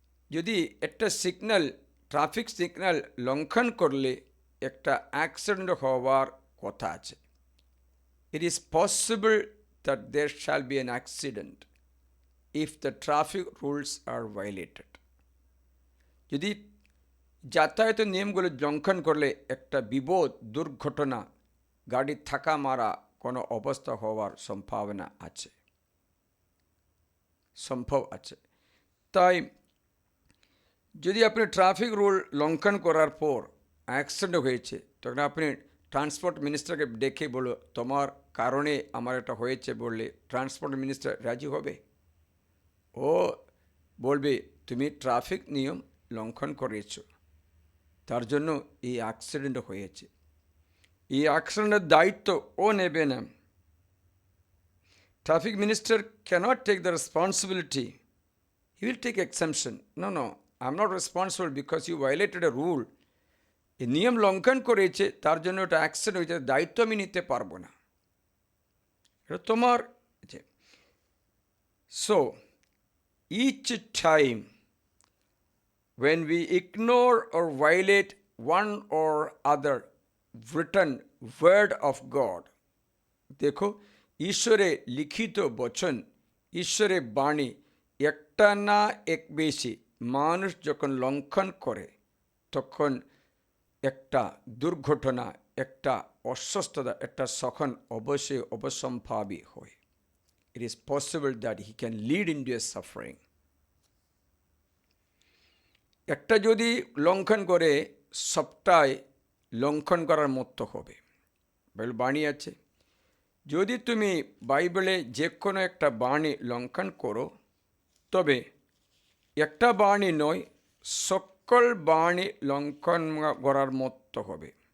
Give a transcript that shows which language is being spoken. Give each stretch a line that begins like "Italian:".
Bangla: যদি একটা traffic signal লঙ্ঘন করলে একটা অ্যাক্সিডেন্ট হওয়ার কথা আছে।
English: It is possible that there shall be an accident if the traffic rules are violated.
Bangla: যদি যাতায়াতের নিয়মগুলো লঙ্ঘন করলে একটা দুর্ঘটনা, গাড়ি ধাক্কা মারা কোনো অবস্থা হওয়ার সম্ভাবনা আছে, সম্ভব আছে। তাই যদি আপনি ট্রাফিক রুল লঙ্ঘন করার পর অ্যাক্সিডেন্ট হয়েছে, তখন আপনি ট্রান্সপোর্ট মিনিস্টারকে ডেকে বলো তোমার কারণে আমার এটা হয়েছে বললে ট্রান্সপোর্ট মিনিস্টার রাজি হবে? ও বলবে তুমি ট্রাফিক নিয়ম লঙ্ঘন করেছ। তার জন্য এই অ্যাক্সিডেন্ট হয়েছে। এই অ্যাক্সিডেন্টের দায়িত্ব ও নেবে না।
English: Traffic minister cannot take the responsibility. He will take exemption. No, I'm not responsible because you violated a rule.
Bangla: এই নিয়ম লঙ্ঘন করেছে, তার জন্য ওটা অ্যাক্সিডেন্ট হয়েছে, দায়িত্ব আমি নিতে পারবো না, এটা তোমার।
English: So, each time when we ignore or violate one or other written word of God,
Bangla: দেখো ঈশ্বরে লিখিত বচন, ঈশ্বরের বাণী একটা না এক বেশি মানুষ যখন লঙ্ঘন করে, তখন একটা দুর্ঘটনা, একটা অসুস্থতা, একটা সখন অবশ্যই অবসম্ভাবী হয়।
English: It is possible that he can lead into a suffering.
Bangla: একটা যদি লঙ্ঘন করে, সবটাই লঙ্ঘন করার মতো হবে। বাইবেল বাণী আছে, যদি তুমি বাইবেলে যে কোনো একটা বাণী লঙ্ঘন করো, তবে একটা বাণী নয়, সকল বাণী লঙ্ঘন করার মতো হবে।